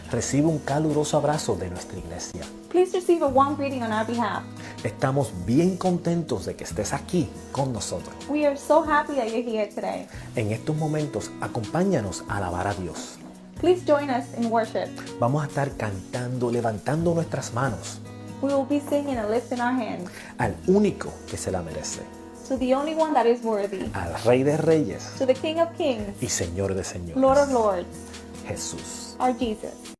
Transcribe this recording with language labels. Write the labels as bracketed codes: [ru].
[es] Recibe un caluroso abrazo de nuestra iglesia. [en] Please receive a warm greeting on our behalf. [es] Estamos bien contentos de que estés aquí con nosotros. [en] We are so happy that you're here today. [es] En estos momentos, acompáñanos a alabar a Dios. [en] Please join us in worship. [es] Vamos a estar cantando, levantando nuestras manos [en] We will be singing and lifting our hands [es] al único que se la merece, [en] to the only one that is worthy, [es] al Rey de Reyes [en] to the King of Kings, [es] y Señor de Señores, [en] Lord of Lords, [es] Jesús. [en] our Jesus.